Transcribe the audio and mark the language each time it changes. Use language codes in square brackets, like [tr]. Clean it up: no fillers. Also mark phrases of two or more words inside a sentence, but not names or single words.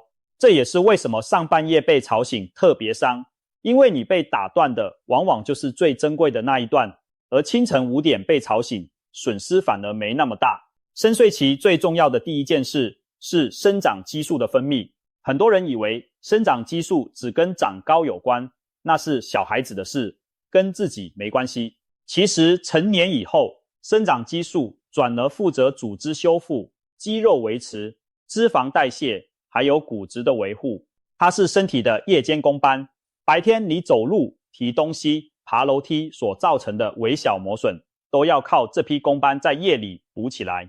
[zh] 這也是為什麼上半夜被吵醒特別傷，因為你被打斷的往往就是最珍貴的那一段，而清晨5點被吵醒，損失反而沒那麼大。深睡期最重要的第一件事是生長激素的分泌。很多人以為生長激素只跟長高有關，那是小孩子的事，跟自己沒關係。其實成年以後，生長激素轉而負責組織修復、肌肉維持、脂肪代謝，還有骨質的維護。它是身體的夜間工班。白天你走路、提東西、爬樓梯所造成的微小磨損，都要靠這批工班在夜裡補起來。